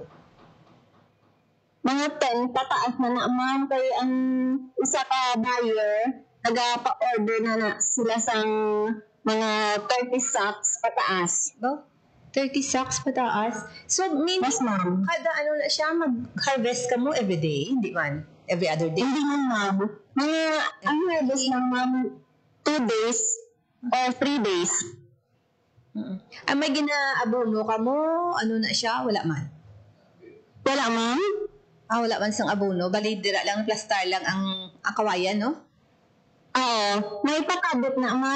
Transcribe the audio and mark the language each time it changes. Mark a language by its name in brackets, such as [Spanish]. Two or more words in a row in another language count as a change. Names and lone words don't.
[Hiligaynon] Mga 10 pataas na ma'am, kay ang isa ka buyer nagapa-order na sila sang mga 30 sacks pataas. 30 sacks pataas? [English] So meaning [Hiligaynon] Yes ma'am. kada na siya, mag-harvest ka mo everyday, hindi man? [English] Every other day? [Hiligaynon] Hindi man ma'am. Ang harvest ng ma'am [English] 2 days or 3 days. [Hiligaynon] May ginaabono ka mo? Na siya? Wala man? Wala ma'am? Wala man sang abono. Bali, dira lang, plastar lang ang kawayan, no? Oo. May pakabot na ma'am.